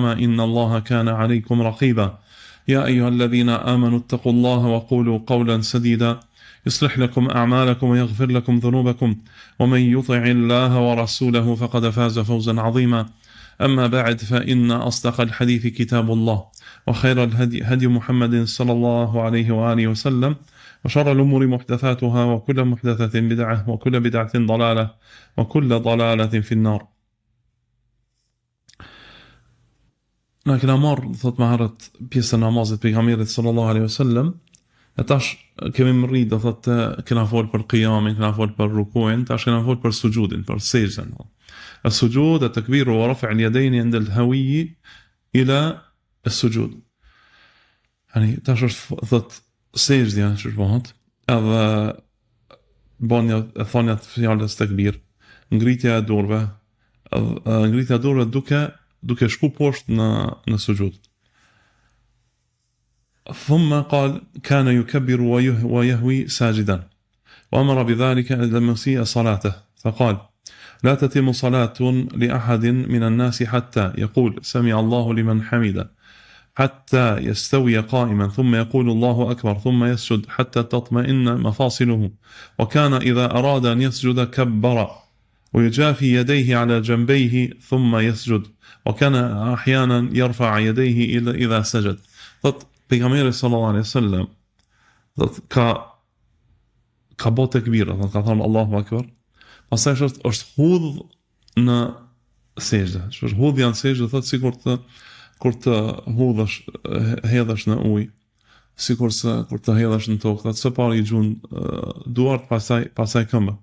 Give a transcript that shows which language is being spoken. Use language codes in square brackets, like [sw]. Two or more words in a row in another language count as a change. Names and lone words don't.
[ar] إن الله كان عليكم رقيبا يا أيها الذين آمنوا اتقوا الله وقولوا قولا سديدا يصلح لكم أعمالكم ويغفر لكم ذنوبكم ومن يطع الله ورسوله فقد فاز فوزا عظيما أما بعد فإن أصدق الحديث كتاب الله وخير الهدي هدي محمد صلى الله عليه وآله وسلم وشر الأمور محدثاتها وكل محدثة بدعة وكل بدعة ضلالة وكل ضلالة في النار. [sq] Na kena marrë, thot më herët, pjesën e namazit pejgamberit [ar] صلى الله عليه وسلم. [sq] E tash kemi mërri, do thot, kena folë për qiyamin, kena folë për rukuin, tash kena folë për sujudin, për sejdën. [ar] السجود التكبير ورفع اليدين عند الهوي إلى السجود. [sq] يعني tash thot sejdja që bëhet, edhe bënia e thonja të fjalës takbir, ngritja e dorëve, duke shku poshtë në sujud. [ar] ثم قال كان يكبر ويهوي ساجدا وأمر بذلك لمن مسيء صلاته فقال لا تتم صلاة لأحد من الناس حتى يقول سمع الله لمن حمده حتى يستوي قائما ثم يقول الله أكبر ثم يسجد حتى تطمئن مفاصله وكان إذا أراد أن يسجد كبر ويجافي يديه على جنبيه ثم يسجد وكان أحيانا يرفع يديه إذا سجد. [sq] Pejgamberi [ar] صلى الله عليه وسلم [sq] ka bë tekbira, ka thënë [ar] الله أكبر. [sq] Pastaj është hudh në sejdë. Është hudhja në sejdë, thotë sikur të hudhësh, hedhësh në ujë, sikur kur të hedhësh në tokë, thotë së pari i gjun duart, pastaj këmbë.